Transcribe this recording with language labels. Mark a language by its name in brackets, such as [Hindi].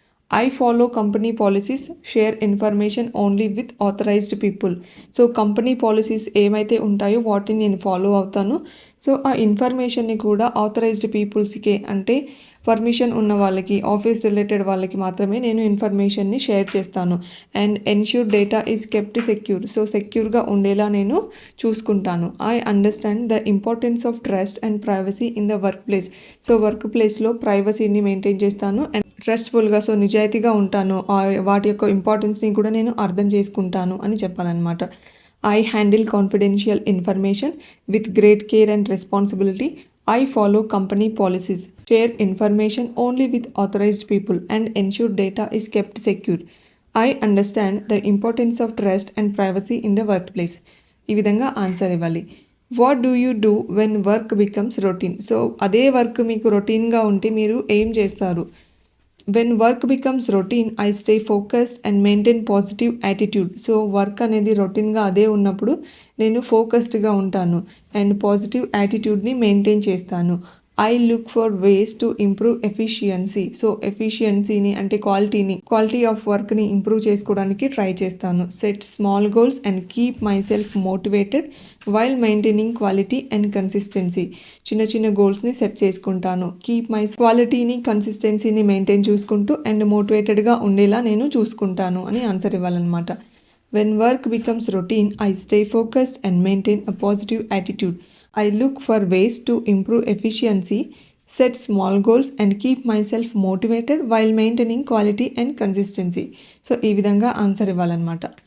[English] I follow company policies, share information only with authorized people. [Telugu] So company policies ఏమైతే ఉంటాయో వాటిని నేను follow అవుతాను. సో ఆ ఇన్ఫర్మేషన్ని కూడా ఆథరైజ్డ్ పీపుల్స్కే, అంటే పర్మిషన్ ఉన్న వాళ్ళకి, ఆఫీస్ రిలేటెడ్ వాళ్ళకి మాత్రమే నేను ఇన్ఫర్మేషన్ని షేర్ చేస్తాను. [English] And ensure data is kept secure. [Telugu] So సెక్యూర్గా ఉండేలా నేను చూసుకుంటాను. [English] I understand the importance of trust and privacy in the workplace. [Telugu] So work ప్లేస్లో ప్రైవసీని మెయింటైన్ చేస్తాను అండ్ ట్రస్ట్ఫుల్గా, సో నిజాయితీగా ఉంటాను. వాటి యొక్క ఇంపార్టెన్స్ని కూడా నేను అర్థం చేసుకుంటాను అని చెప్పాలన్నమాట. [English] I handle confidential information with great care and responsibility. I follow company policies, share information only with authorized people, and ensure data is kept secure. I understand the importance of trust and privacy in the workplace. [Telugu] ఈ విధంగా answer ఇవ్వాలి. [English] What do you do when work becomes routine? [Telugu] So అదే work మీకు రొటీన్గా ఉంటే మీరు ఏం చేస్తారు? [English] When work becomes routine I stay focused and maintain positive attitude. [Telugu] So work అనేది రొటీన్గా అదే ఉన్నప్పుడు నేను ఫోకస్డ్గా ఉంటాను అండ్ పాజిటివ్ యాటిట్యూడ్ని మెయింటైన్ చేస్తాను. [English] I look for ways to improve efficiency. [Telugu] So ఎఫిషియన్సీని అంటే క్వాలిటీ ఆఫ్ వర్క్ని ఇంప్రూవ్ చేసుకోవడానికి ట్రై చేస్తాను. [English] Set small goals and keep myself motivated while maintaining quality and consistency. [Telugu] చిన్న గోల్స్ని సెట్ చేసుకుంటాను. కీప్ మై క్వాలిటీని, కన్సిస్టెన్సీని maintain చూసుకుంటూ and మోటివేటెడ్గా ఉండేలా నేను చూసుకుంటాను అని answer ఇవ్వాలన్నమాట. [English] When work becomes routine I stay focused and maintain a positive attitude. I look for ways to improve efficiency, set small goals and keep myself motivated while maintaining quality and consistency. [Telugu] So ఈ విధంగా answer ఇవ్వాలన్నమాట. ఈ video కనుక మీకు నచ్చినట్టయితే like చేయండి.